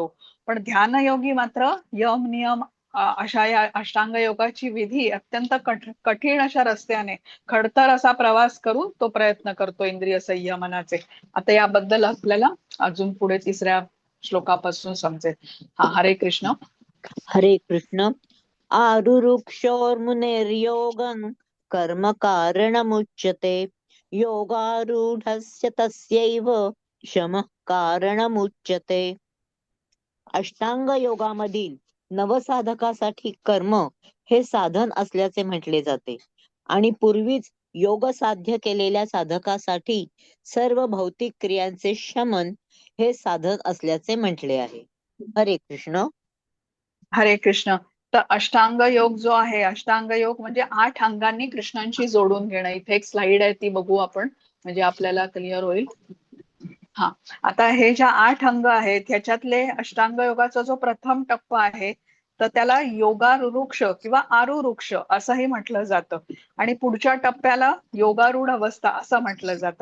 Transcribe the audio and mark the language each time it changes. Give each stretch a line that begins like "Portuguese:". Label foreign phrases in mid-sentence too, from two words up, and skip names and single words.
Marathi: पण ध्यानयोगी मात्र यम नियम अशा या अष्टांग योगाची विधी अत्यंत कठीण अशा रस्त्याने खडतर असा प्रवास करून तो प्रयत्न करतो इंद्रिय संयमनाचे. आता याबद्दल आपल्याला अजून पुढे तिसऱ्या श्लोकापासून समजेल. हा, हरे कृष्ण. हरे कृष्ण.
Sanskrit: आरुरुक्षोर्मुनेर्योगं कर्म कारणमुच्यते योगारूढस्य तस्यैव शमः कारणमुच्यते.
Marathi: अष्टांग योगामधील नवसाधकासाठी कर्म हे साधन असल्याचे म्हटले जाते आणि पूर्वीच योग साध्य केलेल्या साधकासाठी सर्व भौतिक क्रियांचे शमन हे साधन असल्याचे म्हटले आहे. हरे कृष्ण. हरे कृष्ण. तर अष्टांग योग जो आहे, अष्टांग योग म्हणजे 8 अंगांनी कृष्णांशी जोडून घेणं. इथे एक स्लाइड आहे ती बघू आपण, म्हणजे आपल्याला क्लिअर होईल. हा, आता हे ज्या 8 अंग आहेत ह्याच्यातले अष्टांग योगाचा जो प्रथम टप्पा आहे तर त्याला योगारुरुक्ष किंवा आरुरुक्ष असंही म्हटलं जातं आणि पुढच्या टप्प्याला योगारूढ अवस्था असं म्हटलं जातं.